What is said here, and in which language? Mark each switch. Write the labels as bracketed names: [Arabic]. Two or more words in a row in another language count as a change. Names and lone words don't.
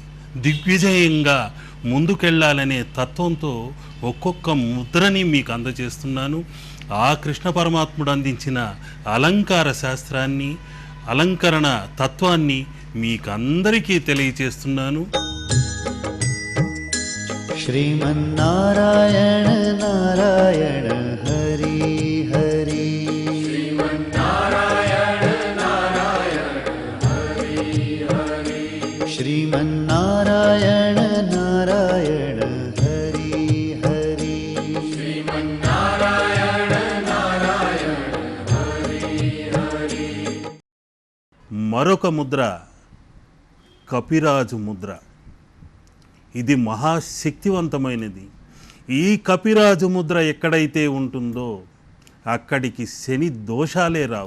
[Telugu] దిగ్విజయంగా ముందుకెళ్ళాలనే తత్వంతో ఒక్కొక్క ముద్రని మీకు అందజేస్తున్నాను. ఆ కృష్ణ పరమాత్ముడు అందించిన అలంకార శాస్త్రాన్ని, అలంకరణ తత్వాన్ని మీకందరికీ తెలియచేస్తున్నాను. [Sanskrit] श्रीमन्नारायण नारायण हरि हरि श्रीमन्नारायण नारायण हरि हरि [Telugu] మరొక ముద్ర కపిరాజు ముద్ర. ఇది మహాశక్తివంతమైనది. ఈ కపిరాజు ముద్ర ఎక్కడైతే ఉంటుందో అక్కడికి శని దోషాలే రావు.